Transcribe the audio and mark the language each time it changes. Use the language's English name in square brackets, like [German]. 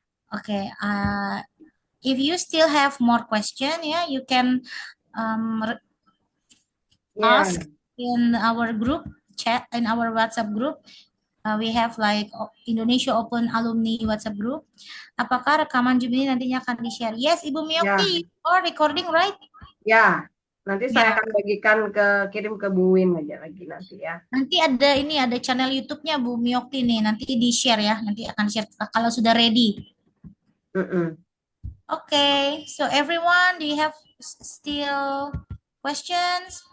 [English] Okay, if you still have more question, yeah, you can ask in our group chat, in our WhatsApp group. We have like Indonesia Open Alumni WhatsApp group. [Indonesian] Apakah rekaman Zoom ini nantinya akan di-share? [English] Yes, Ibu Miokti, or recording, right? [Indonesian] Ya, nanti saya akan bagikan kirim ke Bu Win aja lagi nanti ya. Nanti ada channel YouTube-nya Bu Miokti nih, nanti di-share ya, nanti akan share kalau sudah ready. [English] Okay, so everyone, do you have still questions?